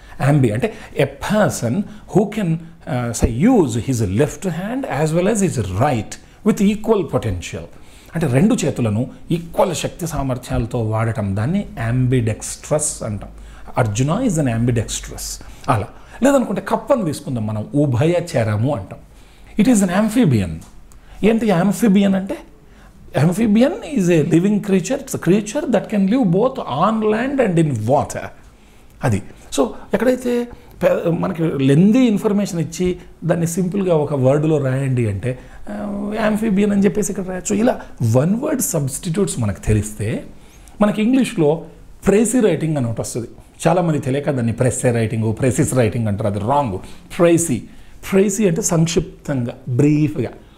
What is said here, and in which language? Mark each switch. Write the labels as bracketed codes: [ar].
[en] Ambi అంటే a person who can use his left hand as well as his right with equal potential. [te] అంటే రెండు చేతులను equal శక్తి సామర్థ్యాలతో వాడటం, దాన్ని యాంబిడెక్స్ట్రస్ అంటాం. [en] Arjuna is an ambidextrous. [te] అలా లేదనుకుంటే కప్పను తీసుకుందాం మనం, ఉభయచరము అంటాం. [en] It is an amphibian. [te] ఏంటి యాంఫిబియన్ అంటే? [en] Amphibian is a living creature. It's a creature that can live both on land and in water. [te] అది. సో ఎక్కడైతే మనకి లెందీ ఇన్ఫర్మేషన్ ఇచ్చి దాన్ని సింపుల్గా ఒక వర్డ్లో రాయండి అంటే యాంఫిబియన్ అని చెప్పేసి ఇక్కడ రాయొచ్చు. ఇలా వన్ వర్డ్ సబ్స్టిట్యూట్స్ మనకు తెలిస్తే, మనకి ఇంగ్లీష్లో ప్రైసీ రైటింగ్ అని ఒకటి వస్తుంది. చాలామంది తెలియక దాన్ని ప్రెస్సే రైటింగ్, ప్రెసిస్ రైటింగ్ అంటారు. అది రాంగ్. ప్రైసీ అంటే సంక్షిప్తంగా, బ్రీఫ్గా.